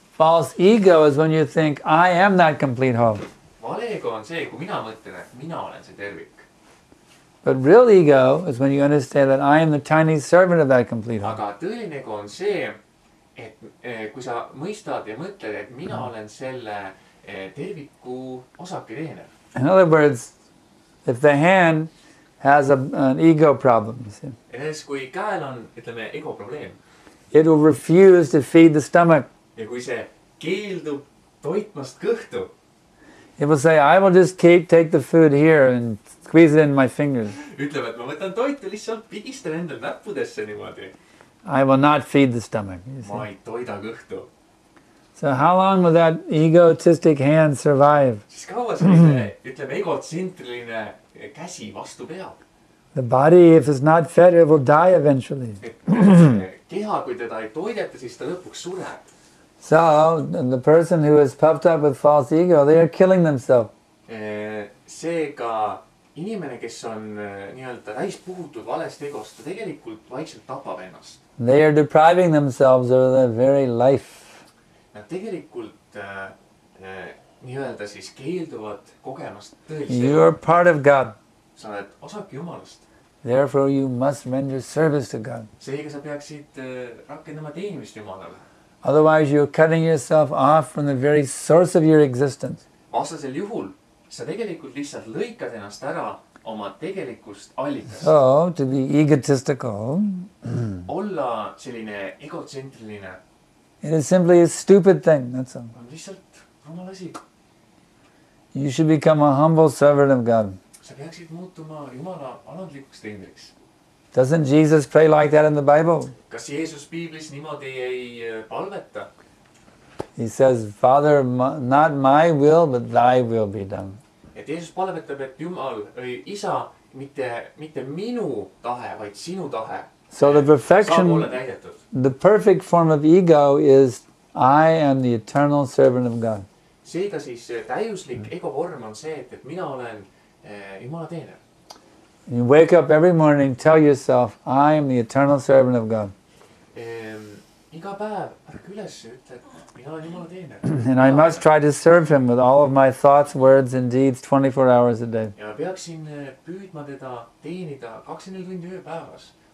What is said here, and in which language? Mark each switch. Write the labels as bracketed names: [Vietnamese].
[English] False ego is when you think, I am that complete whole. [Estonian] Valeega on see, kui mina mõtlen, et mina olen see tervik. [English] But real ego is when you understand that I am the tiny servant of that complete whole. [Estonian] Aga tõeline ego on see, et kui sa mõistad ja mõtled, et mina olen selle terviku osake teener. [English] In other words, if the hand has an ego problem, you see, [Estonian] Näiteks kui käel on, ütleme, ego probleem [English] it will refuse to feed the stomach. [Estonian] ja kui see keeldub toitmast kõhtu, [English] It will say, I will just take the food here and squeeze it in my fingers. [Estonian] ütleb, et ma võtan toitu lihtsalt pigistan endal näppudesse niimoodi. [English] I will not feed the stomach. You see. [Estonian] Ma ei toida kõhtu. [English] So how long will that egotistic hand survive? [Estonian] Siis kaua selline, ütleme, egotsentriline käsi vastu peab. [English] The body, if it's not fed, it will die eventually. [Estonian] Keha, kui teda ei toideta, siis ta lõpuks sureb. [English] So the person who is puffed up with false ego, they are killing themselves. [Estonian] Seega inimene, kes on nii-öelda täis puhutud valest egost, ta tegelikult vaikselt tapab ennast. [English] They are depriving themselves of their very life. [Estonian] Nad tegelikult nii-öelda siis keelduvad kogemast tõelist [English] You are part of God. [Estonian] Sa oled osake Jumalast. [English] Therefore you must render service to God. [Estonian] Seega sa peaksid rakendama teenimist Jumalale. [English] Otherwise you're cutting yourself off from the very source of your existence. [Estonian] Vastasel juhul sa tegelikult lihtsalt lõikad ennast ära oma tegelikust allikast. [English] So to be egotistical, [Estonian] Olla selline egotsentriline [English] it is simply a stupid thing, that's all. [Estonian] on lihtsalt rumal asi. [English] You should become a humble servant of God. [Estonian] Sa peaksid muutuma Jumala alandlikuks teenriks. [English] Doesn't Jesus pray like that in the Bible? [Estonian] Kas Jeesus Piiblis niimoodi ei palveta? [English] He says, Father, not my will, but thy will be done. [Estonian] Et Jeesus palvetab, et Jumal, Isa, mitte minu tahe, vaid sinu tahe [English] So the [Estonian] saab [English] perfection, [Estonian] olla täidetud. [English] the perfect form of ego is, I am the eternal servant of God. [Estonian] Seega siis täiuslik ego vorm on see, et mina olen Jumala teener. [English] You wake up every morning, tell yourself, I am the eternal servant of God. [Estonian] Iga päev ärka üles ja ütle, et mina olen Jumala teener. [English] And I must try to serve him with all of my thoughts, words, and deeds 24 hours a day. [Estonian] Ja peaksin püüdma teda teenida 24 tundi ööpäevas.